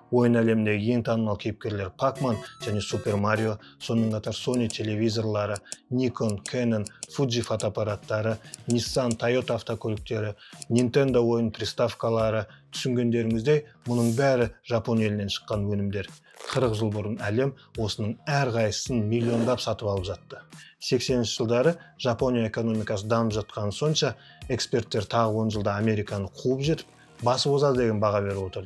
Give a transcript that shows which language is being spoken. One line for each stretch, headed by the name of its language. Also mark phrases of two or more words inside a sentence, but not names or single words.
Kazakh: Ойын әлеміндегі ең танымал кейіпкерлер Pac-Man және Super Mario, сонымен қатар Sony телевизорлары, Nikon, Canon, Fuji фотоаппараттары, Nissan, Toyota автокөліктері, Nintendo ойын приставкалары. Түсінгендеріңіздей, мұның бәрі Жапон елінен шыққан өнімдер. 40 жыл бұрын әлем осының әрқайсысын миллиондап сатып алып жатты. 80-ші жылдары Жапония экономикасы дамып жатқан сонша, эксперттер тағы 10 жылда Американы қуып жетіп, басып озады деген баға беріп отырды.